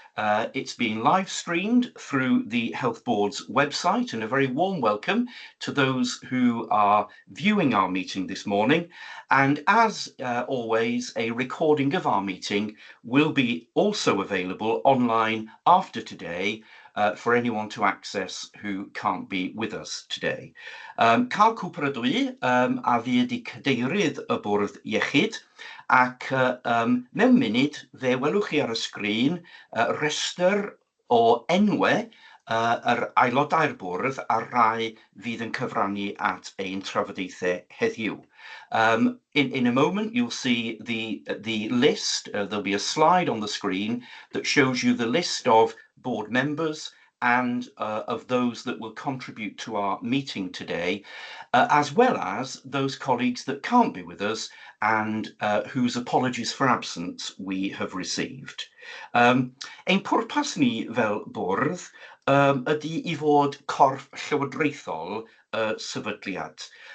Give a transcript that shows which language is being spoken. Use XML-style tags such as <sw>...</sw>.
<en>It's being live streamed through the Health Board's website, and a very warm welcome to those who are viewing our meeting this morning. And as always, a recording of our meeting will be also available online after today for anyone to access who can't be with us today.</en> <cy>Cael cwpr y dwi a fi ydi cadeirydd y Bwrdd Iechyd, ac mewn munud fe welwch chi ar y sgrin restr o enwau yr aelodau'r bwrdd a rai fydd yn cyfrannu at ein trafodaethau heddiw.</cy> <en>In a moment, you'll see the list. There'll be a slide on the screen that shows you the list of board members and of those that will contribute to our meeting today, as well as those colleagues that can't be with us and whose apologies for absence we have received.</en> <cy>Ein pwrpas ni fel bwrdd ydy I fod corff llywodraethol sefydliad.</cy>